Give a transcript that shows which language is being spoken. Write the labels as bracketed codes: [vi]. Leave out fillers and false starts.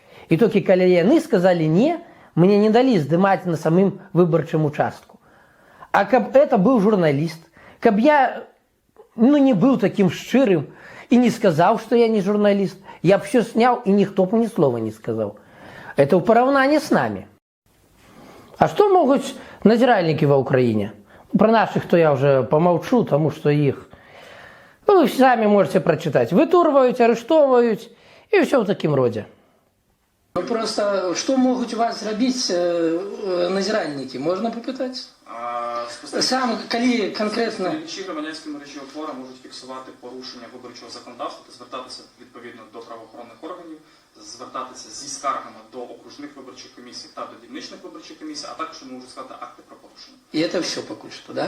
[uk] І тільки коли вони сказали ні, мені не дали здимати на самим виборчому участку. А каб це був журналіст, каб я не був таким щирим і не сказав, що я не журналіст, я б все сняв і ніхто б ні слова не сказав. [ru] Это в поравнании с нами. А что могут надзиральники в Украине? Про наших то я уже помолчу, потому что их, вы сами можете прочитать. Вытурвают, арештовывают и все в таком роде. Просто, что могут у вас робить надзиральники? Можно попытать? [uk] Сам, коли конкретно... Спостерігачі громадянської мережі опора можуть фіксувати порушення виборчого законодавства та звертатися відповідно до правоохоронних органів, звертатися зі скаргами до окружних виборчих комісій та до дільничних виборчих комісій, а також вони можуть складати акти про порушення. [ru] И это все пока что, да?